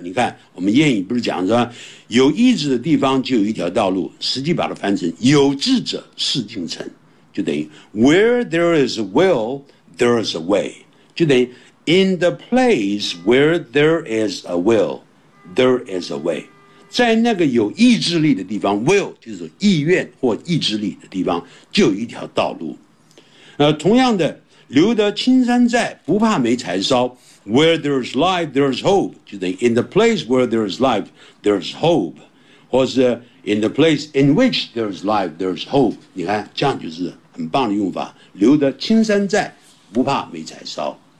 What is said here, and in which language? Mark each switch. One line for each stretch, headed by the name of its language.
Chinese: 你看我们谚语不是讲说有意志的地方就有一条道路，实际把它翻成有志者事竟成，就等于
English: where there is a will, there is a way, 就等于In the place where there is a will, there is a way.
Chinese: 在那个有意志力的地方 ,will, 就是意愿或意志力的地方，就有一条道路。同样的，留得青山在，不怕没柴烧。
English: Where there is life, there is hope.
Chinese: 就等于
English: in the place where there is life, there is hope.
Chinese: 或是
English: in the place in which there is life, there is hope.
Chinese: 你看，这样就是很棒的用法。留得青山在，不怕没柴烧。